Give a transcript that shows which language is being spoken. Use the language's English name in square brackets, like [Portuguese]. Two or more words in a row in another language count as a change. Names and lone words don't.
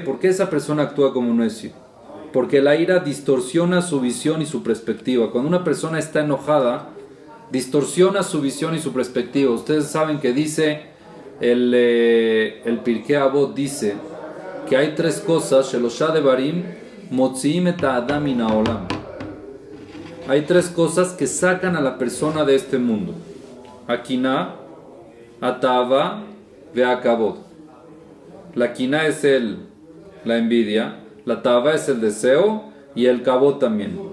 [Spanish] ¿Por qué esa persona actúa como un necio? Porque la ira distorsiona su visión y su perspectiva. Cuando una persona está enojada, distorsiona su visión y su perspectiva. Ustedes saben que dice el Pirkei Avot, dice que hay 3 cosas, [Hebrew] שלשה דברים מוציאין את האדם מן העולם. [Spanish] Hay 3 cosas que sacan a la persona de este mundo: [Hebrew] הקנאה התאוה והכבוד. [Spanish] La Kiná es la envidia, la Tava es el deseo y el Kavod también.